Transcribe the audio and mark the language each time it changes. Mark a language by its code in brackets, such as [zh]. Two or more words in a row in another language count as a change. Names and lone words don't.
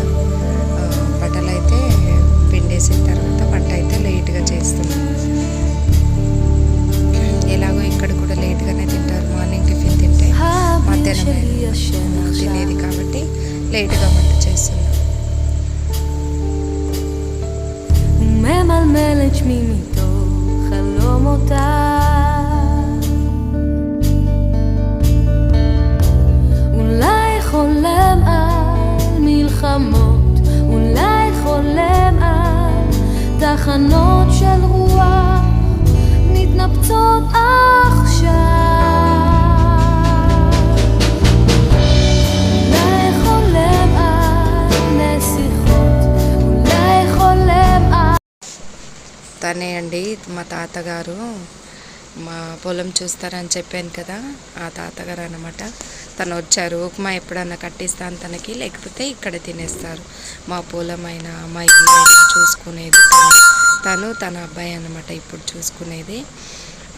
[te] బట్టలు అయితే పిండేసిన తర్వాత వంట అయితే లేట్గా చేస్తున్నాను. ఎలాగో ఇక్కడ కూడా లేట్గానే తింటారు. [en] morning tiffin [te] తింటే మధ్యాహ్నం తినేది కాబట్టి లేట్గా వంట చేస్తున్నాను. [he] ממלמל את שמי מתוך חלומותיי, אולי חולם על מלחמות, אולי חולם על תחנות של רוח מתנפצות עכשיו, אולי חולם על נסיכות, אולי חולם על [te] తనే అండి మా తాతగారు. మా పొలం చూస్తారని చెప్పాను కదా, ఆ తాతగారు అన్నమాట. తను వచ్చారు. ఉప్మా ఎప్పుడన్నా కట్టిస్తాను తనకి, లేకపోతే ఇక్కడ తినేస్తారు. మా పొలం అయినా మా ఇల్లు అయినా చూసుకునేది తను, తన అబ్బాయి అన్నమాట ఇప్పుడు చూసుకునేది.